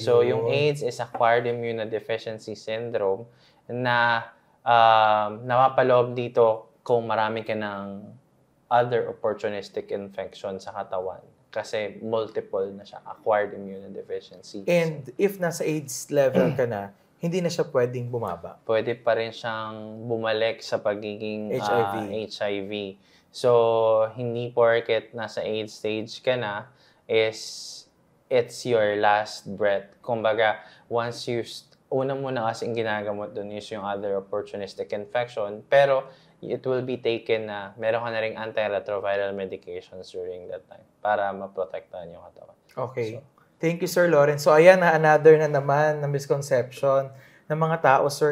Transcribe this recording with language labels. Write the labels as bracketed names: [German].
[Filipino] So, yung AIDS is acquired immunodeficiency syndrome na napapaloob dito kung marami ka ng other opportunistic infection sa katawan. Kasi multiple na siya, acquired immunodeficiency. And if nasa AIDS level ka na, hindi na siya pwedeng bumaba? Pwede pa rin siyang bumalik sa pagiging HIV. So, hindi porket nasa AIDS stage ka na, [English] it's your last breath. [Filipino] Kumbaga, once una muna kasing ginagamot dun is yung other opportunistic infection, pero [English] it will be taken [Filipino] na meron ka na ring antiretroviral medications during that time para maprotektahan yung katawan. [English] Okay. So, thank you, Sir Lawrence. [Filipino] So, ayan na, another na naman na misconception ng mga tao, sir.